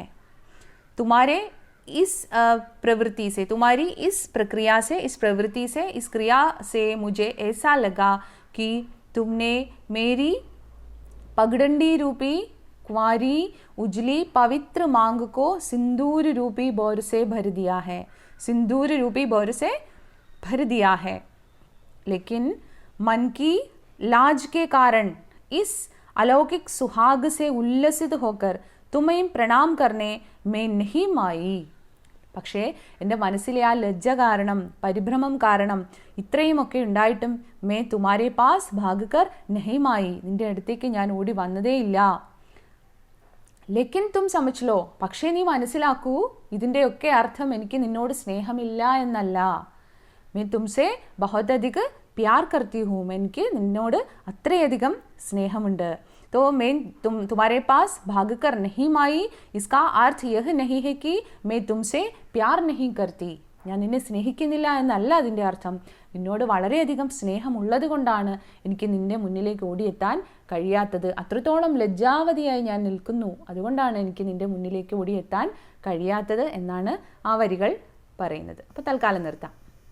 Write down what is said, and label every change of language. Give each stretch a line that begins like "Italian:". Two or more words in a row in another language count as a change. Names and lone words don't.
Hindi: तुम्हारे इस प्रवृत्ति से, तुम्हारी इस प्रक्रिया से, इस प्रवृत्ति से, इस क्रिया से मुझे ऐसा लगा कि तुमने मेरी पगडंडी रूपी कुंवारी उजली पवित्र मांग को सिंदूर रूपी बोर से भर दिया है. सिंदूर रूपी बोर से भर दिया है. लेकिन मन की लाज के कारण इस अलौकिक सुहाग से उल्लसित होकर तुम्हें प्रणाम करने में नहीं आई.
Malayalam: പക്ഷേ എൻ്റെ മനസ്സിലെ ആ ലജ്ജ കാരണം, പരിഭ്രമം കാരണം, ഇത്രയുമൊക്കെ ഉണ്ടായിട്ടും
Hindi: मैं तुम्हारे पास भागकर नहीं आई,
Malayalam: നിന്റെ അടുത്തേക്ക് ഞാൻ ഓടി വന്നതേയില്ല.
Hindi: लेकिन तुम समझ लो,
Malayalam: പക്ഷേ നീ മനസ്സിലാക്കൂ, ഇതിൻ്റെയൊക്കെ അർത്ഥം എനിക്ക് നിന്നോട് സ്നേഹമില്ല എന്നല്ല.
Hindi: मैं तुमसे बहुत अधिक प्यार करती हूँ,
Malayalam: എനിക്ക് നിന്നോട് അത്രയധികം സ്നേഹമുണ്ട്.
Hindi: तो मैं तुम्हारे पास भागकर नहीं आई, इसका अर्थ यह नहीं है कि मैं तुमसे प्यार नहीं करती,
Malayalam: ഞാൻ നിന്നെ സ്നേഹിക്കുന്നില്ല എന്നല്ല അതിൻ്റെ അർത്ഥം. നിന്നോട് വളരെയധികം സ്നേഹമുള്ളത് കൊണ്ടാണ് എനിക്ക് നിന്റെ മുന്നിലേക്ക് ഓടിയെത്താൻ കഴിയാത്തത്. അത്രത്തോളം ലജ്ജാവതിയായി ഞാൻ നിൽക്കുന്നു, അതുകൊണ്ടാണ് എനിക്ക് നിന്റെ മുന്നിലേക്ക് ഓടിയെത്താൻ കഴിയാത്തത് എന്നാണ് ആ വരികൾ പറയുന്നത്. അപ്പോൾ തൽക്കാലം നിർത്താം.